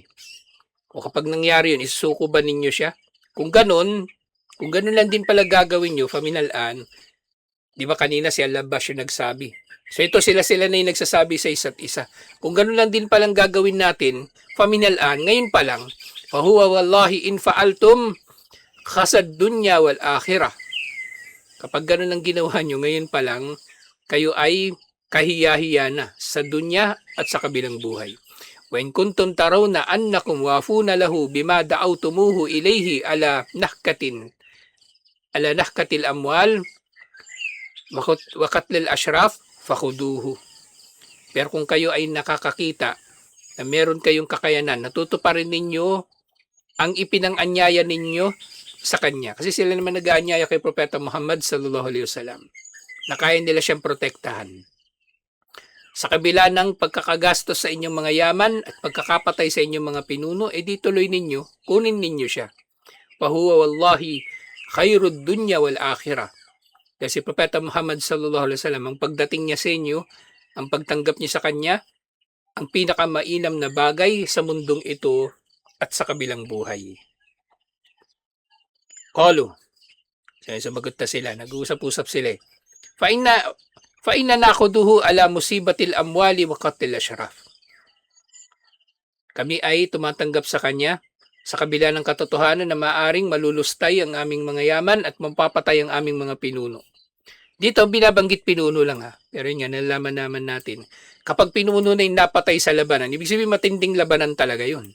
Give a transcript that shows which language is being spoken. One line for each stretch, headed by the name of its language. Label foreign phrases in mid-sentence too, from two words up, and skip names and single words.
Filipino: O kapag nangyari yun, isusuko ba ninyo siya? Kung ganun lang din pala gagawin nyo, faminalan, di ba kanina si Al-Abbas yung nagsabi. So ito sila na yung nagsasabi sa isa't isa. Kung ganun lang din palang gagawin natin, faminalan, ngayon pa lang,
Arabic: فهو والله إن فعلتم خزي الدنيا والآخرة.
Filipino: Kapag ganun ang ginawa nyo, ngayon pa lang, kayo ay kahiya-hiya na sa dunya at sa kabilang buhay.
Arabic: وإن كنتم ترون أنكم وافون له بما دعوتموه إليه على نهكة الأموال وقتل الأشراف فخذوه.
Filipino: Pero kung kayo ay nakakakita na meron kayong kakayanan, natutuparin ninyo ang ipinanganyaya ninyo sa kanya. Kasi sila naman nag-aanyaya kay Propeta Muhammad
Arabic: صلى الله عليه وسلم
Filipino: na kaya nila siyang protektahan. Sa kabila ng pagkakagastos sa inyong mga yaman at pagkakapatay sa inyong mga pinuno, di tuloy ninyo, kunin ninyo siya.
Arabic: فهو والله خير الدنيا والآخرة.
Filipino: Kasi si Propeta Muhammad
Arabic: صلى الله عليه وسلم,
Filipino: ang pagdating niya sa inyo, ang pagtanggap niya sa kanya, ang pinakamainam na bagay sa mundong ito at sa kabilang buhay. Qalu. Sumagot na sila, nag-uusap-usap sila.
Arabic: فإنا نأخذه على مصيبة الأموال وقتل الأشراف.
Filipino: Kami ay tumatanggap sa kanya sa kabila ng katotohanan na maaring malulustay ang aming mga yaman at mapapatay ang aming mga pinuno. Dito binabanggit pinuno lang ha. Pero yun nga, nalaman naman natin. Kapag pinuno na yung napatay sa labanan, ibig sabihin matinding labanan talaga yun.